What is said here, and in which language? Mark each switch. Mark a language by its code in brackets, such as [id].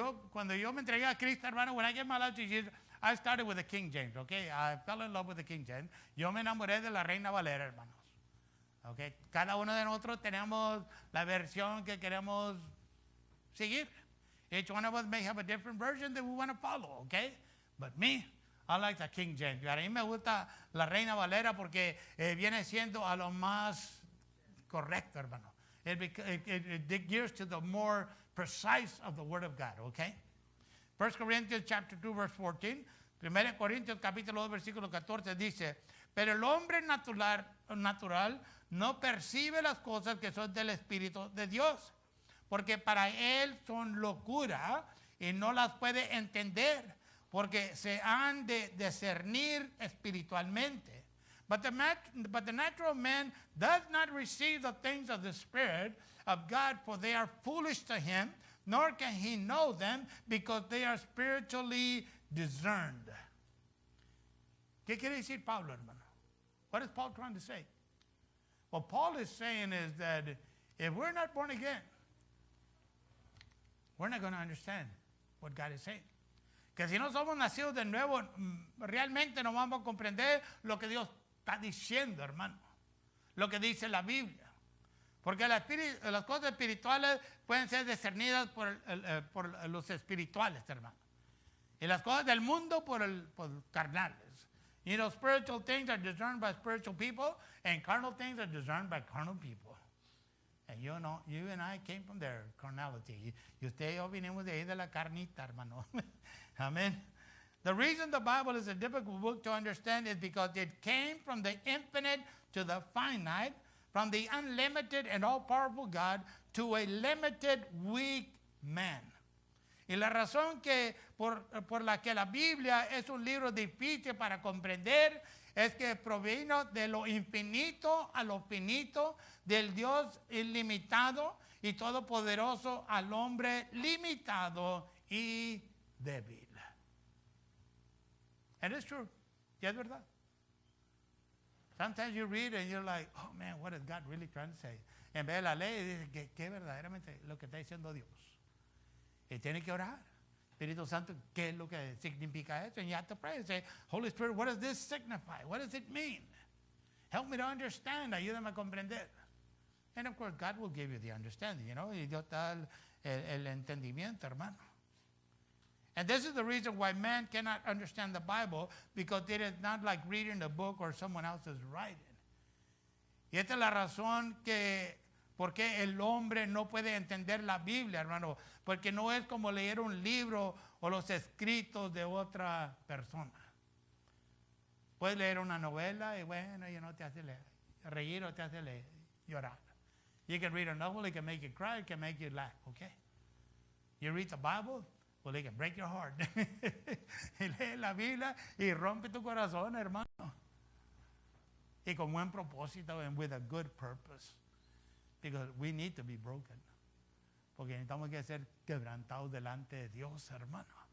[es] Cuando yo me entregué a Cristo, hermano, [en] when I gave my life to Jesus, I started with the King James, okay? I fell in love with the King James. [es] Yo me enamoré de la Reina Valera, hermanos. Okay? Cada uno de nosotros tenemos la versión que queremos seguir. [en] Each one of us may have a different version that we want to follow, okay? But me, I like the King James. [es] A mí me gusta la Reina Valera porque viene siendo a lo más correcto, hermano. [en] It gears to the more precise of the Word of God, okay? 1 Corinthians chapter 2, verse 14. [es] 1 Corintios capítulo 2, versículo 14 dice, pero el hombre natural no percibe las cosas que son del Espíritu de Dios, porque para él son locura y no las puede entender, porque se han de discernir espiritualmente. [en] But the natural man does not receive the things of the Spirit of God, for they are foolish to him, nor can he know them, because they are spiritually discerned. [es] ¿Qué quiere decir Pablo, hermano? [en] What is Paul trying to say? What Paul is saying is that if we're not born again, we're not going to understand what God is saying. [es] Que si no somos nacidos de nuevo, realmente no vamos a comprender lo que Dios está diciendo, hermano. Lo que dice la Biblia. Porque las cosas espirituales pueden ser discernidas por los espirituales, hermano. Y las cosas del mundo por carnales. [en] You know, spiritual things are discerned by spiritual people, and carnal things are discerned by carnal people. And you know, you and I came from there, carnality. [es] Y usted y yo vinimos de ahí de la carnita, hermano. [en] Amen. The reason the Bible is a difficult book to understand is because it came from the infinite to the finite, from the unlimited and all-powerful God to a limited, weak man. [es] Y la razón que por la que la Biblia es un libro difícil para comprender es que provino de lo infinito a lo finito, del Dios ilimitado y todopoderoso al hombre limitado y débil. [en] And it's true. [es] Y es verdad. [en] Sometimes you read and you're like, oh man, what is God really trying to say? [es] En vez de la ley, dice que verdaderamente lo que está diciendo Dios. Y tiene que orar. Espíritu Santo, ¿qué es lo que significa eso? [en] And you have to pray and say, Holy Spirit, what does this signify? What does it mean? Help me to understand. [es] Ayúdame a comprender. [en] And of course, God will give you the understanding, you know. [es] Y Dios da el entendimiento, hermano. [en] And this is the reason why man cannot understand the Bible, because it is not like reading a book or someone else's writing. [es] Y esta es la razón que, por qué el hombre no puede entender la Biblia, hermano, porque no es como leer un libro o los escritos de otra persona. Puedes leer una novela y bueno, [en] you know, [es] te hace reír o te hace llorar. [en] You can read a novel, it can make you cry, it can make you laugh, okay? You read the Bible, well, it can break your heart. [es] Y lee la Biblia y rompe tu corazón, hermano. Y con buen propósito, [en] and with a good purpose. Because we need to be broken. [es] Porque necesitamos que ser quebrantados delante de Dios, hermano.